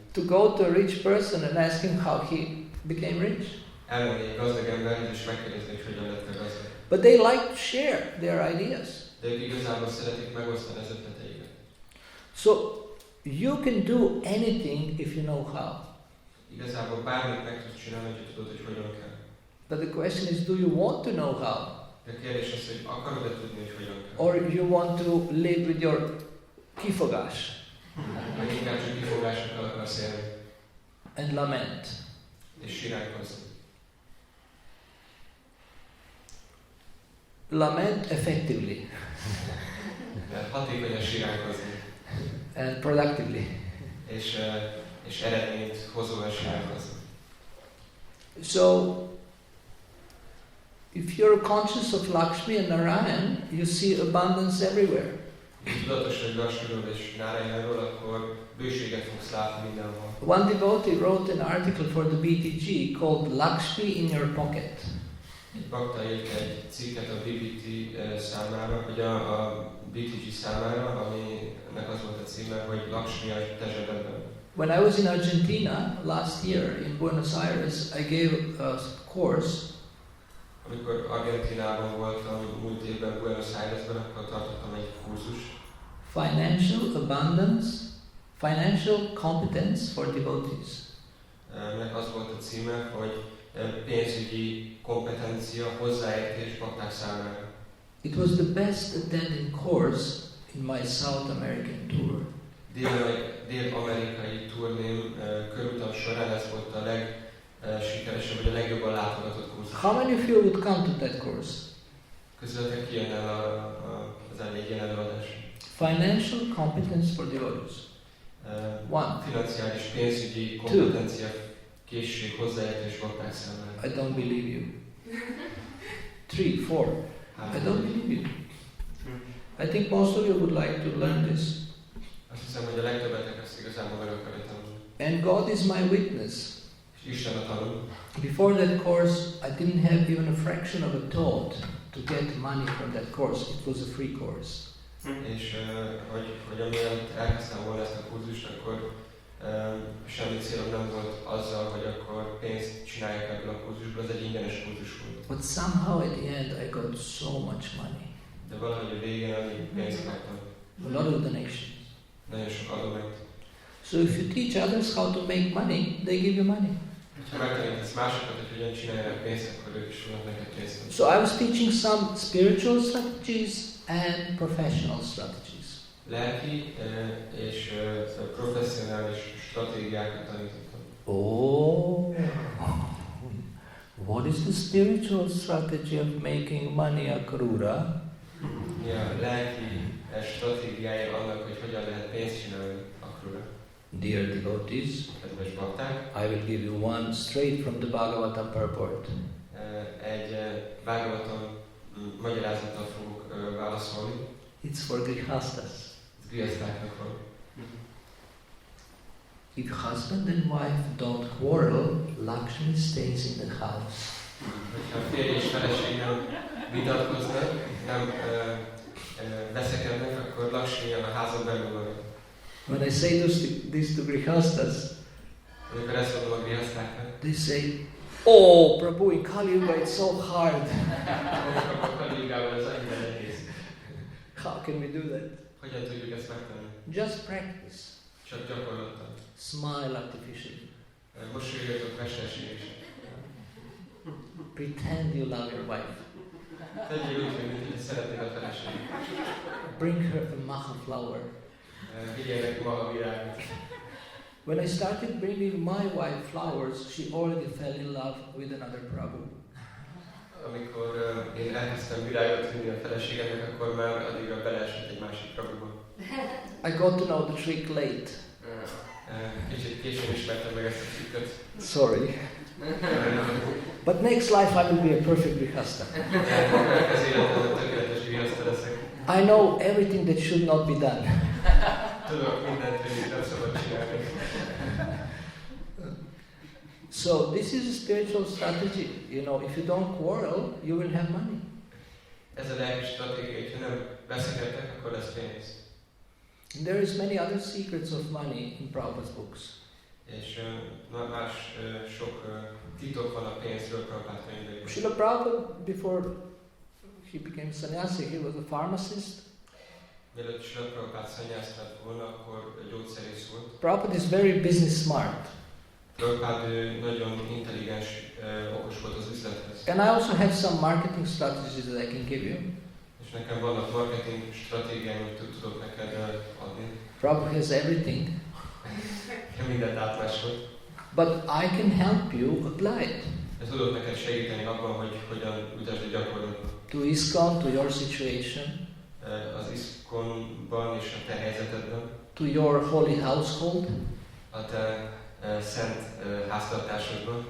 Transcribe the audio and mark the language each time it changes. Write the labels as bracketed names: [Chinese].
[English] To go to a rich person and ask him how he became rich. [Hungarian] Elmenni egy gazdag emberhez, és megkérdezni, hogy hogyan lettél gazdag. [English] But they like to share their ideas. [Hungarian] De ők igazából szeretik megosztani az ötleteiket. [English] So you can do anything if you know how. [Hungarian] Igazából bármit meg tudsz csinálni, hogy tudod, hogy hogyan kell. [English] But the question is, do you want to know how? [Hungarian] De a kérdés az, hogy akarod-e tudni, hogy hogyan kell? [English] Or you want to live with your kifogás [Hungarian] Vagy inkább csak kifogásokkal akarsz élni, [English] and lament? [Hungarian] és siránkozni. [English] Lament effectively [Hungarian] Mert hatékonyan siránkozni, [English] and productively. [Hungarian] és eredményt hozóan siránkozni. [English] So, if you're conscious of Lakshmi and Narayan, you see abundance everywhere. [Hungarian] tudatos vagy Lakshmiról és Narayanról, akkor bőséget fogsz látni mindenhol. [English] One devotee wrote an article for the BTG called Lakshmi in Your Pocket. [Hungarian] Egy bakta írt egy cikket a BBT számára, vagy a BTG számára, aminek az volt a címe, hogy Lakshmi a te zsebedben. [English] When I was in Argentina last year in Buenos Aires, I gave a course. [Hungarian] Amikor Argentinában voltam múlt évben Buenos Airesben, akkor tartottam egy kurzus. [English] Financial abundance, financial competence for devotees. [Hungarian] Ennek az volt a címe, hogy pénzügyi kompetencia, hozzáértés bakták számára. [English] It was the best attended course in my South American tour. [Hungarian] Dél-amerikai turném körutam során ez volt a legsikeresebb, vagy a legjobban látogatott kurzus. [English] How many of you would come to that course? [Hungarian] Közületek ki jön el az egy ilyen előadás. [English] Financial competence for devotees. One. [Hungarian] Financiális pénzügyi kompetencia, készség, hozzáértés bakták számára. [English] I don't believe you. 3, 4. I don't believe you. I think most of you would like to learn this. [Hungarian] Azt hiszem, hogy a legtöbbetek ezt igazából meg akarja tanulni. [English] And God is my witness. [Hungarian] És Isten a tanul. [English] Before that course, I didn't have even a fraction of a thought to get money from that course. It was a free course. [Hungarian] És hogy amiatt elkezdtem volna ezt a kurzust, akkor semmi célom nem volt azzal, hogy akkor pénzt csináljak ebből a kurzusból, ez egy ingyenes kurzus volt. [English] But somehow at the end I got so much money. [Hungarian] De valahogy a végén annyi pénzt kaptam. [English] A lot of donations. [Hungarian] Nagyon sok adományt. [English] So if you teach others how to make money, they give you money. [Hungarian] Ha megtanítasz másokat, hogy hogyan csinálják pénzt, akkor ők is fognak neked pénzt. [English] So I was teaching some spiritual strategies and professional strategies. [Hungarian] Lelki és professzionális stratégiákat tanítottam. [English] Oh, what is the spiritual strategy of making money, Akrura? [Hungarian] Ja, lelki stratégiája annak, hogy hogyan lehet pénzt csinálni Akrura. [English] Dear devotees, [Hungarian] Kedves bakták, [English] I will give you one straight from the Bhagavatam purport. [Hungarian] egy Bhagavatam magyarázattal fogok válaszolni. [English] It's for grihastas. [Hungarian] Ez grihasztáknak van. [English] If husband and wife don't quarrel, Lakshmi stays in the house. [Hungarian] Ha férj és feleség nem vitatkoznak, nem veszekednek, akkor Lakshmi a házon belül van. [English] When I say this to grihastas, [Hungarian] Amikor ezt mondom a grihasztáknak, [English] they say, "Oh, Prabhu, in Kali Yuga it's so hard. [Hungarian] akkor Kali-jugában ez annyira nehéz. [English] How can we do that?" [Hungarian] Hogyan tudjuk ezt megtenni? [English] Just practice. [Hungarian] Csak gyakorlattal. [English] Smile artificially. [Hungarian] Mosolyogjatok mesterségesen. [English] Pretend you love your wife. [Hungarian] Tegyél úgy, hogy szeretnéd a feleséget. [English] Bring her a maha flower. [Hungarian] Vigyél neki maga virágot. [English] When I started bringing my wife flowers, she already fell in love with another Prabhu. [Hungarian] Amikor én elkezdtem virágot vinni a feleségemnek, akkor már addigra beleesett egy másik Prabhuba. [English] I got to know the trick late. [Hungarian] Kicsit későn ismertem meg ezt a trükköt. [English] Sorry. But next life I will be a perfect grihasta. [Hungarian] Ez életben tökéletes grihaszta leszek. [English] I know everything that should not be done. [Hungarian] Tudok mindent, hogy nem szabad csinálni. [English] So this is a spiritual strategy. You know, if you don't quarrel, you will have money. [Hungarian] Ez a lelki stratégia, hogyha nem veszekedtek, akkor lesz pénz. [English] And there is many other secrets of money in Prabhupada's books. [Hungarian] És más sok titok van a pénzről Prabhupád könyveiben. [English] Srila Prabhupada, before he became sannyasi, he was a pharmacist. [Hungarian] Mielőtt Srila Prabhupád szanyász lett volna, akkor gyógyszerész volt. [English] Prabhupada is very business smart. [Hungarian] Prabhupád nagyon intelligens, okos volt az üzlethez. [English] And I also have some marketing strategies that I can give you. [Hungarian] És nekem vannak marketing stratégiáim, hogy tudok neked adni. [English] Prabhupada has everything. [Hungarian] Mindent átmásolt. [English] But I can help you apply it. [Hungarian] De tudok neked segíteni abban, hogy hogyan üdvözlő gyakorlatban. [English] To ISKCON, to your situation. [Hungarian] Az ISKCON-ban és a te helyzetedben. [English] To your holy household. [Hungarian] A te szent háztartásodban.